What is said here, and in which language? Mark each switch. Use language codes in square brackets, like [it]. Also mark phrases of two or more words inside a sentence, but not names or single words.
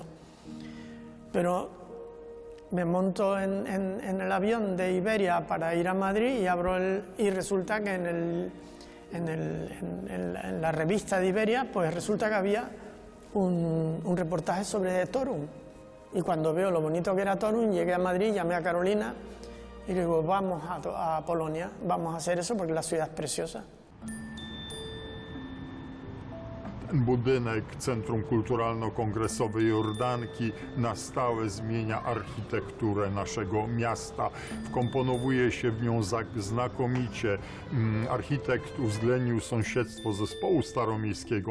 [es] Pero me monto en el avión de Iberia para ir a Madrid y resulta que en la revista de Iberia, pues resulta que había un reportaje sobre Torun. Y cuando veo lo bonito que era Torun, llegué a Madrid, llamé a Carolina y le digo, vamos a Polonia, vamos a hacer eso porque la ciudad es preciosa. [pl] Budynek Centrum Kulturalno-Kongresowe Jordanki na stałe zmienia architekturę naszego miasta. Wkomponowuje się w nią znakomicie. Architekt uwzględnił sąsiedztwo zespołu staromiejskiego.